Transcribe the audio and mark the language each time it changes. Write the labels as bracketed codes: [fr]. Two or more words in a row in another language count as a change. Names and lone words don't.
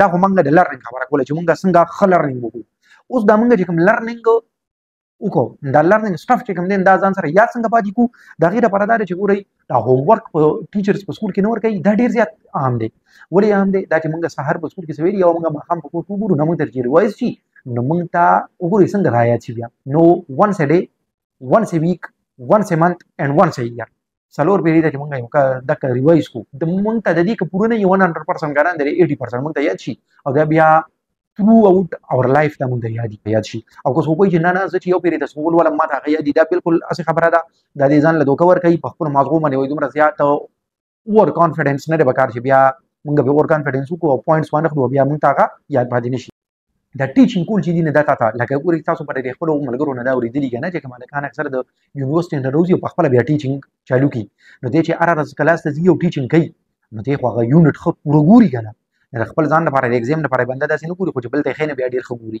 [ps] دا خو موږ د لرنینګ خبره کوله چې موږ څنګه ښه لرنینګ وکړو. اوس دا موږ چې کوم لرنینګ وکړو دا [en] learning stuff [ps] چې کوم دی دا ځان سره یاد څنګه پاتې کړو. د هغې دپاره دا دی چې ګورئ دا هوم ورک په ټیچرز په سکول کې نه ورکوي دا ډېر زیات عام دی. ولې عام دی؟ دا چې موږ سهار په سکول کې څه ویلي او موږ ماښام په کور کې وګورو نو موږ ته چې ریوایز شي نو موږ ته وګورئ څنګه رایاد شي بیا. [en] نو once a day, once a week, once a month and once a year. [ps] څلور پیرې ته چې موږ یو دغه ریوایز کړو د موږ ته د دې که پوره نه وي 100% ګران دی 80% موږ ته یاد شي او دا بیا [en] through out our life [ps] دا مونږ ته یاد شي. او که څوک وایي چې نه زه چې یو پیرې د سکول ولم ما ته هغه یاد دي دا بالکل هسې خبره ده. دا دې ځان له دوکه ورکوي په خپلو ماغزو باندې وایي دومره زیات [en] over confidence [ps] نه دی پکار چې بیا موږ به [en] over confidence [ps] وکړو او پوینټس وانه خلو بیا موږ ته هغه یاد پاتې نه شي. دا ټیچینګ کول چې دي نه دا تا لکه ګورئ تاسو به د خپلو ملګرو نه دا اورېدلي که نه چې کوم هلکان اکثر د یونیورسټي نه راوځي او پخپله بیا ټیچینګ چالو کړي نو دی چې هره ورځ کلاس ته ځي او ټیچینګ کوي نو دی خو هغه یونټ ښه پوره ګوري که نه د خپل ځان لپاره د ایګزام لپاره بنده داسې نه ګوري خو چې بل ته یې ښه نه بیا ډېر ښه ګوري.